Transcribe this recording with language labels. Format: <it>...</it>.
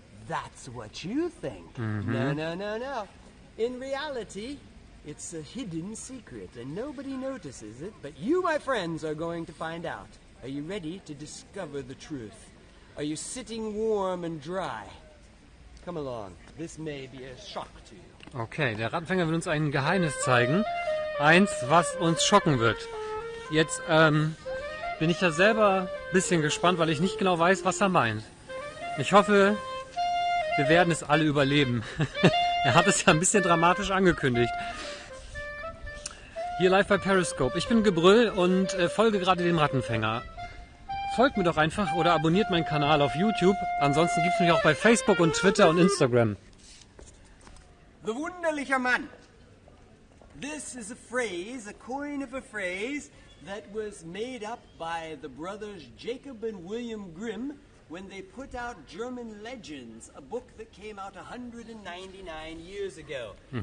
<en>That's what you think. No. In reality, it's a hidden secret and nobody notices it, but you, my friends, are going to find out. Are you ready to discover the truth? Are you sitting warm and dry? Come along. This may be a shock to you.</en> <de>Okay, der Rattenfänger will uns ein Geheimnis zeigen. Eins, was uns schocken wird. Jetzt bin ich ja selber ein bisschen gespannt, weil ich nicht genau weiß, was er meint. Ich hoffe, wir werden es alle überleben. Er hat es ja ein bisschen dramatisch angekündigt. Hier live bei Periscope. Ich bin Gebrüll und folge gerade dem Rattenfänger. Folgt mir doch einfach oder abonniert meinen Kanal auf YouTube. Ansonsten gibt es mich auch bei Facebook und Twitter und Instagram. The wunderlicher Mann.</de> <en>This is a phrase, a coin of a phrase that was made up by the brothers Jacob and William Grimm when they put out German Legends, a book that came out 199 years ago.</en>